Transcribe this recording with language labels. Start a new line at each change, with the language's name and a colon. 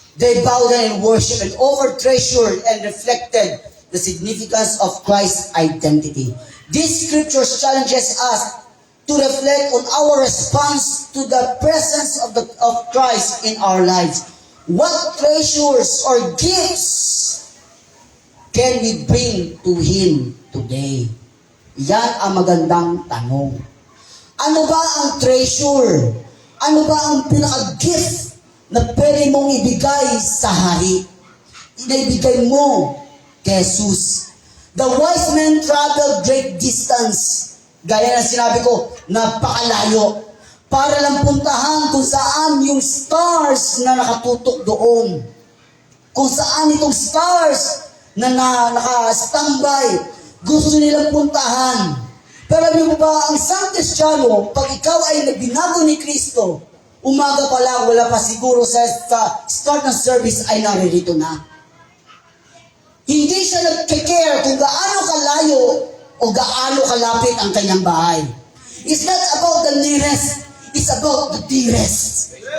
English: They bowed down and worshiped and over-treasured and reflected the significance of Christ's identity. These scriptures challenges us to reflect on our response to the presence of Christ in our lives. What treasures or gifts can we bring to Him today?
Filipino: Yan ang magandang tanong. Ano ba ang treasure? Ano ba ang pinaka-gift na pwede mong ibigay sa hari? Inaibigay mo kay Jesus.
English: The wise men traveled great distance.
Filipino: Gaya ng sinabi ko, napakalayo. Para lang puntahan kung saan yung stars na nakatutok doon. Kung saan itong stars na naka-standby. Gusto nilang puntahan. Pero alam mo ba, ang San Cristiano, pag ikaw ay binago ni Kristo, umaga pa lang, wala pa siguro sa start ng service ay naririto na. Hindi siya nag-care kung gaano kalayo o gaano kalapit ang kanyang bahay.
English: It's not about the nearest, it's about the dearest.